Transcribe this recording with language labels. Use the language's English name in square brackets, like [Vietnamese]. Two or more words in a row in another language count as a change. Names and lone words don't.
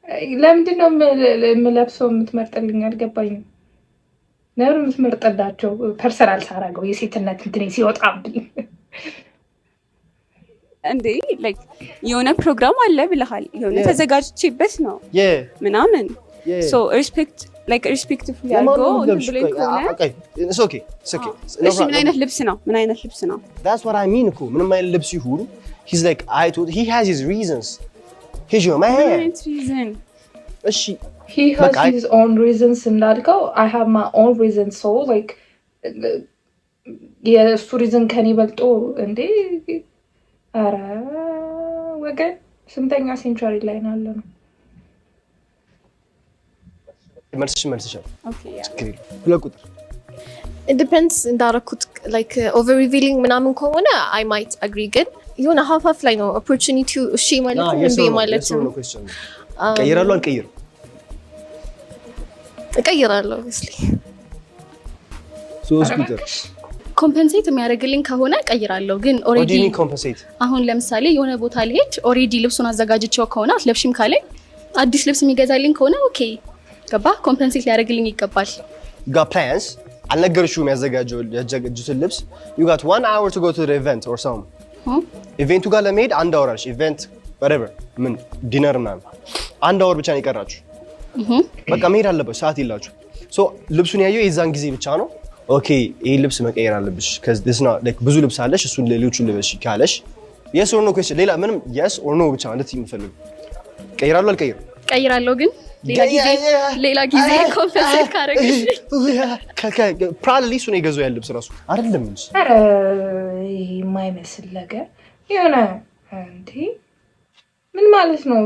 [Amharic] ለምንድን ነው የምለብሰው የምትመርጥልኝ? አልገባኝም። ነበር የምትመርጥላቸው ፐርሰናል ሳራገው የሴትነት እንትን ሲወጣብኝ እንዴ ላይክ የሆነ ፕሮግራም አለ ብለሃል። የሆነ ተዘጋጅቼበት ነው ምናምን [English] so respectful [Amharic] ያርጎ ብለኝ ከሆነ እሺ ምን አይነት ልብስ ነው? [English] That's what I mean [Amharic] እኮ ምንም አይነት ልብስ ይሁን [English] he's like he has his reasons. He's your man. እሺ he has his own reasons እንዳልከው I have my own reasons so like [Amharic] የእሱ ሪዝን ከኔ በልጦ እንዴ? ኧረ ወገን ስንተኛ ሴንቸሪ ላይ ነው ያለነው? መልስሻል። ሁለት ቁጥር [English] it depends [Amharic] እንዳረኩት [English] like over revealing [Amharic] ምናምን ከሆነ [English] I might agree [Amharic] ግን የሆነ half ላይ ነው opportunity እሺ ማለት ነው እንዴ ማለት ነው። ቀይራለሁ አልቀይርም? እቀይራለሁ obviously። ሶስት ቁጥር ኮምፐንሴት የሚያደርግልኝ ከሆነ ቀይራለሁ ግን ኦሬዲ አሁን ለምሳሌ የሆነ ቦታ ልሄድ ኦሬዲ ልብሱን አዘጋጅቼው ከሆነ አትለብሽም ካለኝ አዲስ ልብስ የሚገዛልኝ ከሆነ ኦኬ ገባ ኮምፐንሴት ሊያደርግልኝ ይገባል። [English] got plans [Amharic] አልነገርሽውም ያዘጋጁትን ልብስ [English] you got 1 hour to go to the event or some [Amharic] ኢቨንቱ ጋር ለመሄድ 1 hour አለሽ ኢቨንት whatever ምን ዲነር ምናምን 1 hour ብቻ ነው የቀራችሁ በቃ መሄድ አለበት ሰዓት ይላችሁ ሶ ልብሱን ያየው የዛን ጊዜ ብቻ ነው ኦኬ ይሄ ልብስ መቀየር አለብሽ [English] cuz this not like [Amharic] ብዙ ልብስ አለሽ እሱን ሌሎቹን ልበሽ ካለሽ [English] yes or no question [Amharic] ሌላ ምንም [English] yes or no [Amharic] ብቻ እንድትይ የምፈልገው ቀይራለሁ አልቀይርም? ቀይራለሁ ግን ሌላ ጊዜ ኮምፐንሴት ካረግሽ ፕሮባብሊ እሱን የገዛው ያለ ልብስ ራሱ አይደለም እንጂ ኧረ የማይመስል ነገር የሆነ እንዴ ምን ማለት ነው?